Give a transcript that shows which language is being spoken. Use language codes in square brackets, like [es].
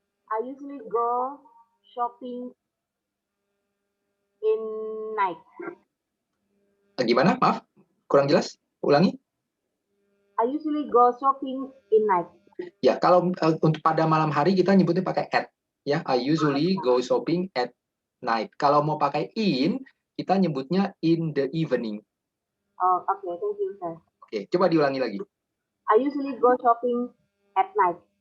[en] I usually go shopping in night. [id] Gimana? Maaf, kurang jelas. Ulangi. [en] I usually go shopping in night. [id] Ya, kalau untuk pada malam hari kita nyebutnya pakai at. [en] Ya, I usually go shopping at night. [id] Kalau mau pakai in, kita nyebutnya [en] in the evening. Oh, okay, thank you, sir. [id] Oke, coba diulangi lagi. [en] I usually go shopping at night.